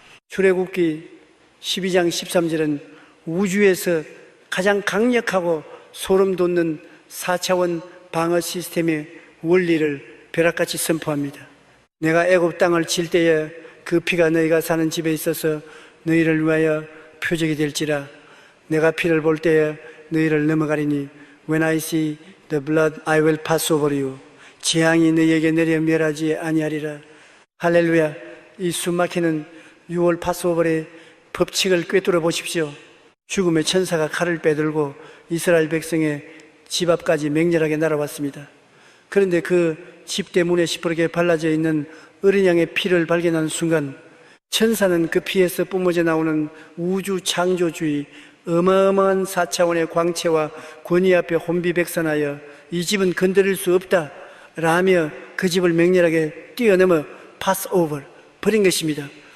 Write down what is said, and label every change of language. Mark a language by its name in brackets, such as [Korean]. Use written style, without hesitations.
[Korean] 출애굽기 12장 13절은 우주에서 가장 강력하고 소름 돋는 4차원 방어 시스템의 원리를 벼락같이 선포합니다. 내가 애굽 땅을 칠 때에 그 피가 너희가 사는 집에 있어서 너희를 위하여 표적이 될지라. 내가 피를 볼 때에 너희를 넘어가리니 [English] When I see the blood I will pass over you. [Korean] 재앙이 너희에게 내려 멸하지 아니하리라. 할렐루야. 이 숨막히는 6월 파스오버의 법칙을 꿰뚫어 보십시오. 죽음의 천사가 칼을 빼들고 이스라엘 백성의 집 앞까지 맹렬하게 날아왔습니다. 그런데 그 집대 문에 시퍼렇게 발라져 있는 어린 양의 피를 발견한 순간 천사는 그 피에서 뿜어져 나오는 우주 창조주의 어마어마한 4차원의 광채와 권위 앞에 혼비백산하여 이 집은 건드릴 수 없다 라며 그 집을 맹렬하게 뛰어넘어 파스오버 버린 것입니다.